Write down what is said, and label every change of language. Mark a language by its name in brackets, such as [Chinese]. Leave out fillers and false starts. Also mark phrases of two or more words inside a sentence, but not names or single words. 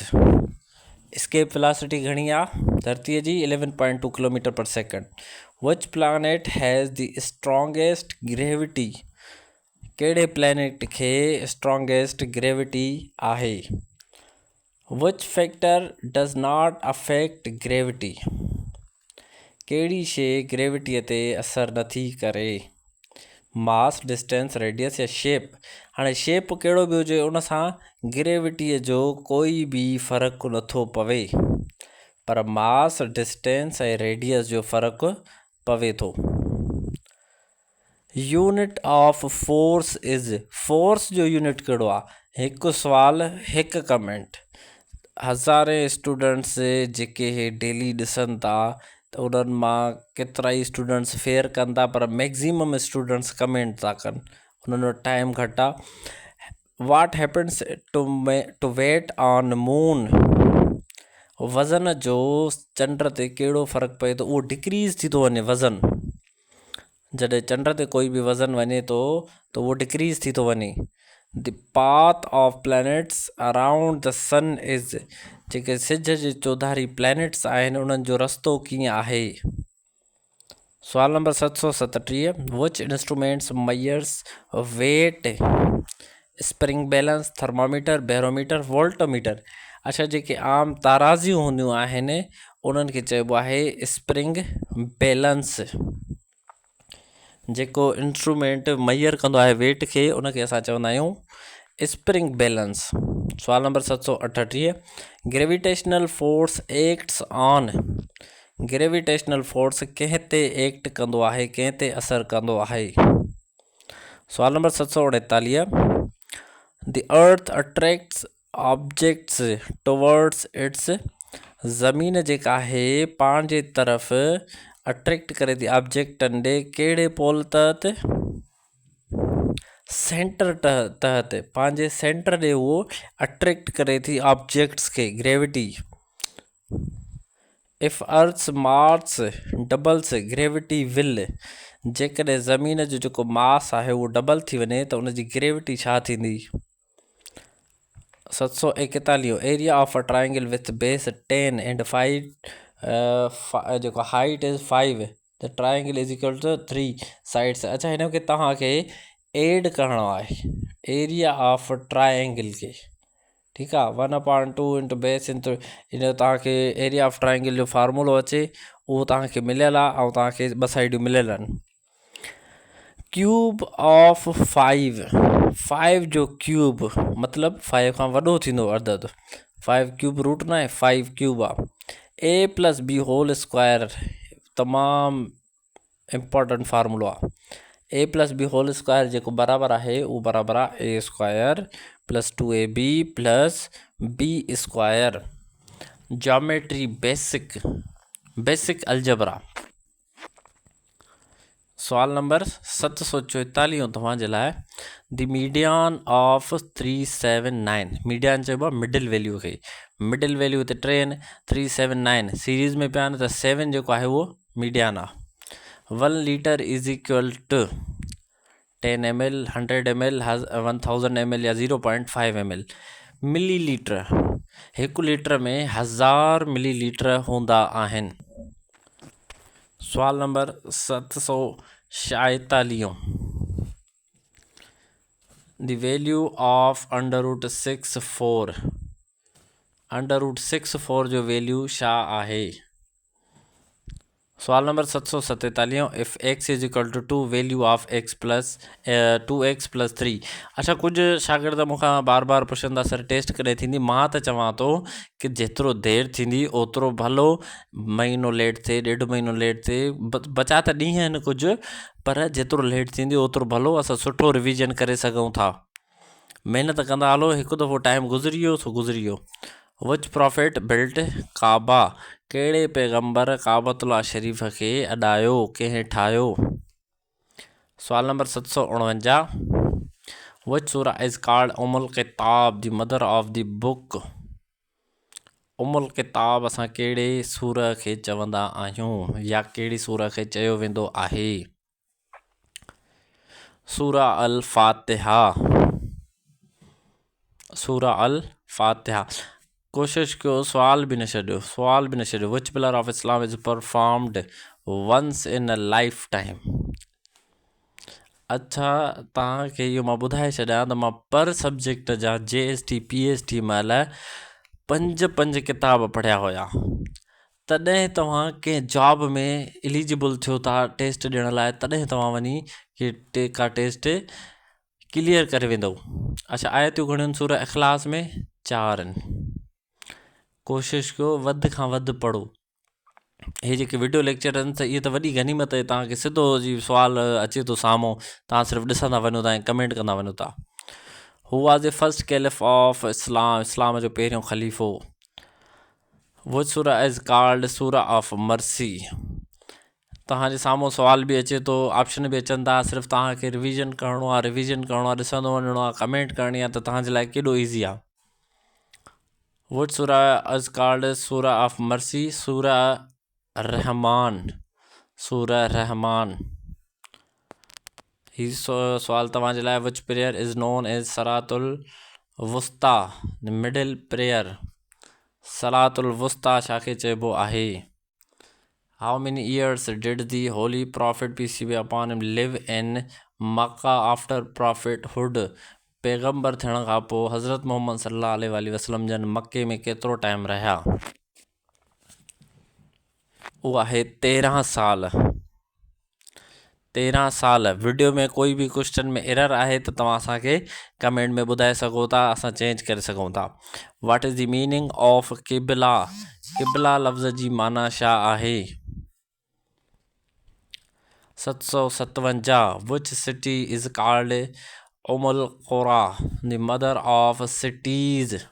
[English] escape velocity [Sindhi] घणी आहे धरतीअ जी, 11.2 [English] kilometer per second. विच planet has the strongest gravity। [Sindhi] कहिड़े प्लैनेट खे [English] strongest gravity [Sindhi] आहे। [English] which factor does not affect gravity. [Sindhi] कहिड़ी शइ ग्रेविटीअ ते असरु नथी करे। [English] mass, distance, radius या shape। [Sindhi] हाणे शेप कहिड़ो बि हुजे उन सां ग्रेविटीअ जो कोई बि फ़र्क़ु नथो पवे, पर [English] mass, distance [Sindhi] ऐं रेडियस जो फ़र्क़ु पवे थो। [English] unit of force is. [Sindhi] फोर्स जो यूनिट कहिड़ो आहे। हिकु सुवाल हिकु कमेंट। हज़ारे स्टूडेंट्स जेके हे डेली ॾिसनि था त उन्हनि मां केतिरा ई स्टूडेंट्स फेयर कनि था, पर [English] maximum students [Sindhi] कमेंट था कनि, उन्हनि वटि टाइम घटि आहे। [English] what happens to weight on moon. [Sindhi] वज़न जो चंड ते कहिड़ो फ़र्क़ु पए थो, उहो डिक्रीज़ थी थो वञे वज़न। जॾहिं चंड ते कोई बि वज़न वञे थो त उहो डिक्रीज़ थी थो वञे। [English] the path of planets around the sun is, [Sindhi] जेके सिज जे चौधारी प्लैनेट्स आहिनि उन्हनि जो रस्तो कीअं आहे। सवाल नंबर [English] 737, which instruments measures weight, spring balance, thermometer, barometer, voltmeter. [Sindhi] अच्छा, जेके आम ताराज़ियूं हूंदियूं आहिनि उन्हनि खे चइबो आहे [English] spring balance. [Sindhi] जेको इंस्ट्रूमेंट मय्यर कंदो आहे वेट खे उनखे असां चवंदा आहियूं [English] spring balance. [Sindhi] सवाल नंबर 738, [English] gravitational force acts on, gravitational force [Sindhi] कंहिं ते एक्ट कंदो आहे, कंहिं ते असरु कंदो आहे। सवाल नंबर [English] 749, the earth attracts objects towards its, [Sindhi] ज़मीन जेका आहे पाण जे तरफ़ अट्रैक्ट करे थी ऑब्जेक्टनि ॾे कहिड़े पोल तहत, सेंटर तहत, पंहिंजे सेंटर ॾे उहो अट्रैक्ट करे थी ऑब्जेक्ट्स खे, ग्रेविटी। [English] if earth mass doubles gravity will, [Sindhi] जेकॾहिं ज़मीन जो जेको मास आहे उहो डबल थी वञे त उनजी ग्रेविटी छा थींदी। 741, [English] area of a triangle with base 10 and 5 जेको height is 5, the triangle is equal to 3 sides। [Sindhi] अच्छा, हिन खे तव्हांखे एड करिणो आहे [English] area of triangle [Sindhi] खे, ठीकु आहे। 1/2 [English] into base into [Sindhi] इन तव्हांखे [English] area of triangle [Sindhi] जो फार्मूलो अचे उहो तव्हांखे मिलियलु आहे ऐं तव्हांखे ॿ साइडियूं मिलियलु आहिनि। [English] cube of 5 [Sindhi] जो क्यूब मतिलबु 5 खां वॾो थींदो अदद, 5 [English] cube root [Sindhi] न आहे, 5 क्यूब आहे। [English] a plus b whole square [Sindhi] तमामु इम्पोर्टेंट फार्मूलो आहे। [English] a plus b whole square [Sindhi] जेको बराबरि आहे उहो बराबरि आहे [English] a square plus 2ab plus b square. geometry basic algebra. [Sindhi] सवाल नंबर 744 तव्हांजे लाइ, [English] the median of 379, [Sindhi] मीडियन चइबो आहे [English] middle value [Sindhi] खे, [English] middle value [Sindhi] हिते 3 आहिनि, 379 सीरीज़ में पिया आहिनि त 7 जेको आहे उहो मीडियन आहे। [English] 1 liter is equal to 10 ml, 100 ml, 1000 ml या 0.5 ml। [Sindhi] मिली लीटर, 1 लीटर में 1000 मिली लीटर हूंदा आहिनि। सवाल नंबर 746, [English] the value of [Sindhi] √64, √64 जो वैल्यू छा आहे। सवाल नंबर [English] 747, if x is equal to 2 value of x plus 2x plus 3. [Sindhi] अच्छा, कुझु शागिर्द मूंखां बार बार पुछनि था सर टेस्ट कॾहिं थींदी। मां त चवां थो कि जेतिरो देरि थींदी ओतिरो भलो, महीनो लेट थिए, 1.5 महीनो लेट थिए, बचा त ॾींहं आहिनि कुझु, पर जेतिरो लेट थींदी ओतिरो भलो, असां सुठो रिविजन करे सघूं था। महिनत कंदा हलो, हिकु दफ़ो टाइम गुज़री वियो सो गुज़री वियो। [English] which prophet built Kaaba, [Sindhi] कहिड़े पैगंबर काबतुल्ला शरीफ़ खे अॾायो, कंहिं ठाहियो। सवाल नंबर [English] 749, which surah is called Umul Kitab, the mother of the book. [Sindhi] उमुल किताब असां कहिड़े सूर खे चवंदा आहियूं या कहिड़ी सूर खे चयो वेंदो आहे। सूरा अल फातिहा, सूरा अल फातिहा। कोशिश कयो सवाल बि न छॾियो। [English] which pillar of Islam is performed once in a life time. [Sindhi] अच्छा, तव्हांखे इहो मां ॿुधाए छॾियां त मां पर सब्जेक्ट जा JST PST महिल 5 किताब पढ़िया हुया। तॾहिं तव्हां कंहिं जॉब में एलिजिबल थियो था टेस्ट ॾियण लाइ, तॾहिं तव्हां वञी का [English] test clear [Sindhi] करे वेंदव। अच्छा, आयतियूं घणियूं सूर इख़लास में 4 आहिनि। कोशिशि कयो वधि खां वधि पढ़ो। हे जेके वीडियो लेक्चर आहिनि त इहे त वॾी गनीमत आहे, तव्हांखे सिधो जी सुवाल अचे थो साम्हूं, तव्हां सिर्फ़ु ॾिसंदा वञो था ऐं कमेंट कंदा वञो था। [English] who was the first caliph of Islam [Sindhi] जो पहिरियों ख़लीफ़ो। [English] which surah is called surah of mercy. [Sindhi] तव्हांजे साम्हूं सुवाल बि अचे थो, ऑप्शन बि अचनि था, सिर्फ़ु तव्हांखे रिविज़न करिणो आहे, ॾिसंदो वञिणो आहे, कमेंट करणी आहे, त तव्हांजे लाइ केॾो ईज़ी आहे। [English] which surah is called surah of mercy, सूरा रहमान। [Sindhi] ही सवाल तव्हांजे लाइ। [English] which prayer is known as Salatul Wusta, the middle prayer. [Sindhi] सलातुल वुस्ता छाखे चइबो आहे? [English] how many years did the holy prophet peace be upon him live in Makkah after prophethood? [Sindhi] पैगंबर थियण खां पोइ हज़रत मोहम्मद [Arabic] صلى الله عليه وسلم [Sindhi] जन मके में केतिरो टाइम रहिया? उहो आहे 13 साल। 13 साल। वीडियो में कोई भी क्वेश्चन में एरर आहे त तव्हां असांखे कमेंट में ॿुधाए सघो था, असां चेंज करे सघूं था। [English] what is the meaning of Qibla? [Sindhi] क़िबला लफ़्ज़ जी माना छा आहे? 757। [English] which city is called Umul Qura, the mother of cities?